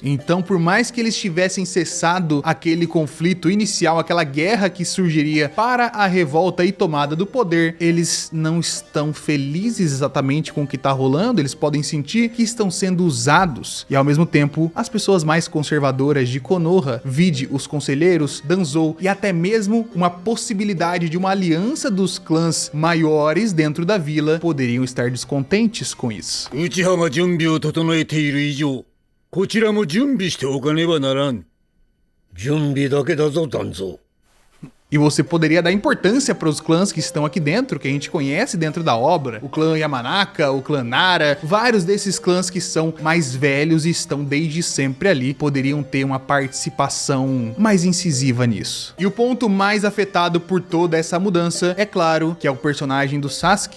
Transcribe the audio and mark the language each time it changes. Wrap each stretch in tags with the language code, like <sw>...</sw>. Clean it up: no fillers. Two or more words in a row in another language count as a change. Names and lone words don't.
<pt>Então, por mais que eles tivessem cessado aquele conflito inicial, aquela guerra que surgiria para a revolta e tomada do poder, eles não estão felizes exatamente com o que está rolando, eles podem sentir que estão sendo usados, e ao mesmo tempo as pessoas mais conservadoras de Konoha, vide os conselheiros, Danzo e até mesmo uma possibilidade de uma aliança dos clãs maiores dentro da vila, poderiam estar descontentes com isso.</pt> <ja>Uchihaが準備を整えている以上、こちらも準備しておかねばならん。準備だけだぞ、団蔵。</ja> <pt>E você poderia dar importância para os clãs que estão aqui dentro, que a gente conhece dentro da obra. O clã Yamanaka, o clã Nara, vários desses clãs que são mais velhos e estão desde sempre ali, poderiam ter uma participação mais incisiva nisso. E o ponto mais afetado por toda essa mudança, é claro, que é o personagem do Sasuke.</pt>